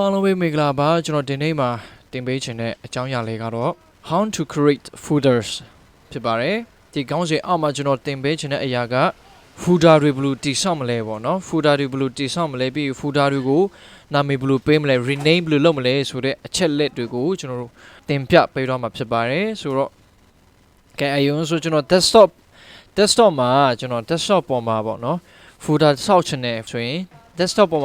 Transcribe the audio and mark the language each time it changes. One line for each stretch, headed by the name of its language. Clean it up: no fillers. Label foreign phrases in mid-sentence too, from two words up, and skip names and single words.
Burmese: Arobe Megla baကျွန်တော်ဒီနေ့မှာတင်ပေးခြင်းတဲ့အကြောင်းအရာလေးကတော့
English: how to create folders
Burmese: ဖြစ်ပါတယ်ဒီကောင်းစဉ်အောက်မှာကျွန်တော်တင်ပေးခြင်းတဲ့အရာက folder တွေဘယ်လိုတည်ဆောက်မလဲပေါ့နော် folder တွေဘယ် လိုတည်ဆောက်မလဲပြီး folder တွေကိုနာမည်ဘယ်လိုပေးမလဲ rename ဘယ်လိုလုပ်မလဲဆိုတဲ့အချက်လက်တွေကိုကျွန်တော်တို့တင်ပြပေးတော့မှာဖြစ်ပါတယ် ဆိုတော့ကဲအရင်ဆိုကျွန်တော် desktop မှာကျွန်တော် desktop ပေါ်မှာပေါ့နော် folder ဆောက်ချင်တယ်ဆိုရင်desktop ပေါ်